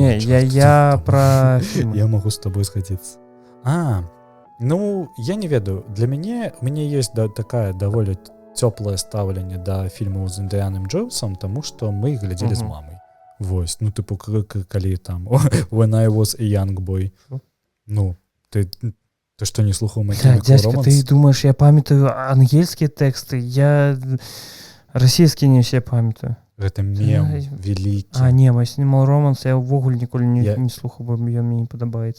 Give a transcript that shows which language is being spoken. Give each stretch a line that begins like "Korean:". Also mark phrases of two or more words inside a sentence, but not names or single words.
Belarusian: Не, я пра фільмы. Я магу з табой згадзіцца. Ну, я не ведаю. Для мяне ёсць такая даволі цёплае стаўленне да фільмаў з Індыяным Джонсом, таму што мы іх глядзелі з мамай. Вось, ну, тыпу, калі там
English: When I was a young boy.
Belarusian: Ну, ты што не слухаў My Chemical Romance? Дядька, ты думаеш, я памятаю ангельскія тэксты? Я расійскія не ўсе памятаю. Гэта мем вялікі. Не, My Chemical Romance я ўвогуле ніколі не слухаў, бо ён мне не падабаецца.